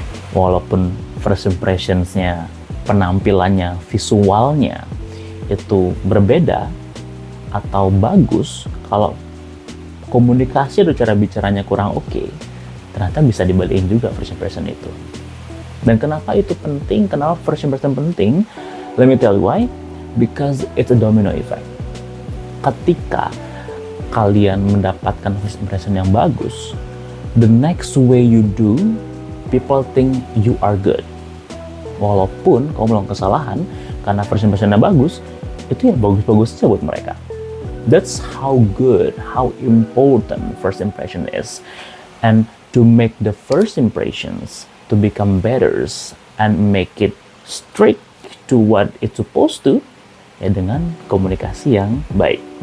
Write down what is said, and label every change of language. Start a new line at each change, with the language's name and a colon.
Indonesian: Walaupun first impressions-nya, penampilannya, visualnya itu berbeda atau bagus, kalau komunikasi atau cara bicaranya kurang oke, ternyata bisa dibalikin juga first impression itu. Dan kenapa itu penting? Kenapa first impression penting?
English: Let me tell you why. Because it's a domino effect.
Indonesian: Ketika kalian mendapatkan first impression yang bagus,
English: the next way you do, people think you are good.
Indonesian: Walaupun kamu melakukan kesalahan, karena first impression-nya bagus, itu ya bagus-bagus saja buat mereka.
English: That's how good, how important first impression is. And to make the first impressions to become better and make it straight to what it's supposed to,
Indonesian: ya dengan komunikasi yang baik.